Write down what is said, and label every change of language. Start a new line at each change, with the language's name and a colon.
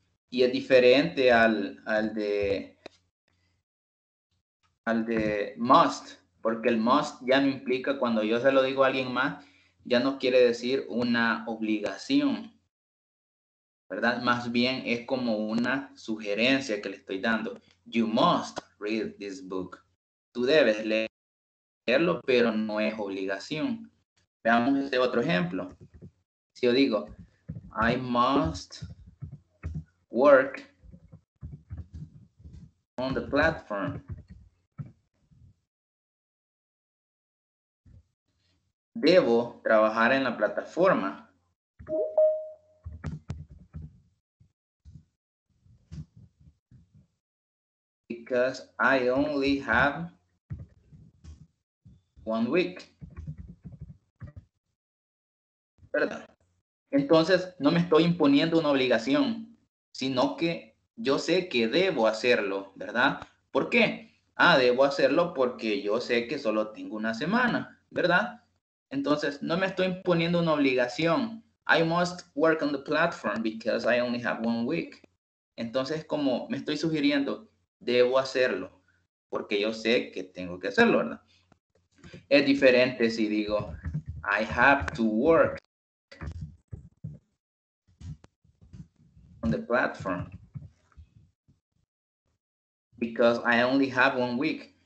Spanish: Y es diferente al de must, porque el must ya no implica, cuando yo se lo digo a alguien más, ya no quiere decir una obligación, ¿verdad? Más bien es como una sugerencia que le estoy dando.
English: You must read this book.
Spanish: Tú debes leerlo, pero no es obligación. Veamos este otro ejemplo. Si yo digo,
English: I must work on the platform.
Spanish: Debo trabajar en la plataforma.
English: Because I only have 1 week.
Spanish: ¿Verdad? Entonces, no me estoy imponiendo una obligación, sino que yo sé que debo hacerlo, ¿verdad? ¿Por qué? Debo hacerlo porque yo sé que solo tengo una semana, ¿verdad? Entonces, no me estoy imponiendo una obligación.
English: I must work on the platform because I only have 1 week.
Spanish: Entonces, como me estoy sugiriendo, debo hacerlo porque yo sé que tengo que hacerlo, ¿verdad? Es diferente si digo,
English: I have to work on the platform because I only have 1 week.